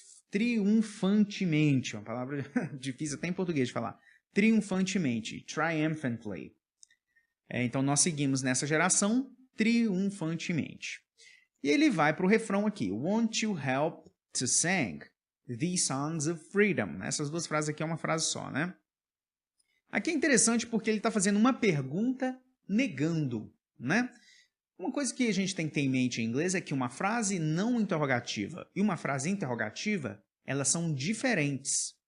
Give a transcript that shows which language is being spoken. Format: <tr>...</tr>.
<pt>Triunfantemente. Uma palavra difícil até em português de falar. Triunfantemente. Triumphantly. Então, nós seguimos nessa geração triunfantemente. E ele vai para o refrão aqui.</pt> <en>Won't you help to sing these songs of freedom?</en> <pt>Essas duas frases aqui é uma frase só, né? Aqui é interessante porque ele está fazendo uma pergunta negando, né? Uma coisa que a gente tem que ter em mente em inglês é que uma frase não interrogativa e uma frase interrogativa, elas são diferentes.</pt>